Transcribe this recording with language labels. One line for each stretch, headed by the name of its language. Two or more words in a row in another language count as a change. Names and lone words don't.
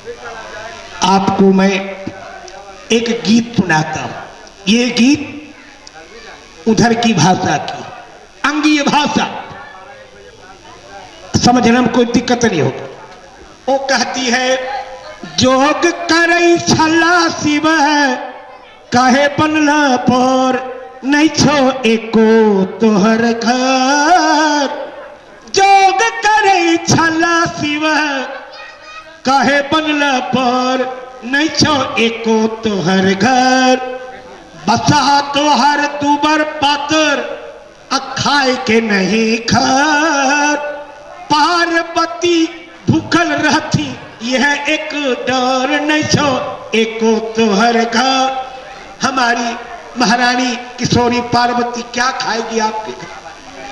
Hindi: आपको मैं एक गीत सुनाता हूं। ये गीत उधर की भाषा की, अंगीय भाषा, समझने में कोई दिक्कत नहीं होगी। वो कहती है,
Angika: जोग करई छला शिव काहे बनला पर नहीं छो एको तोहर घर। जोग करई छला शिव काहे बनला पर नहीं छो एको तोहर घर। बसा तोहर दुबर पातर अखाए के नहीं घर। पार्वती भूखल रहती यह एक डर नहीं छो एको तोहर घर।
Hindi: हमारी महारानी किशोरी पार्वती क्या खाएगी आपके घर?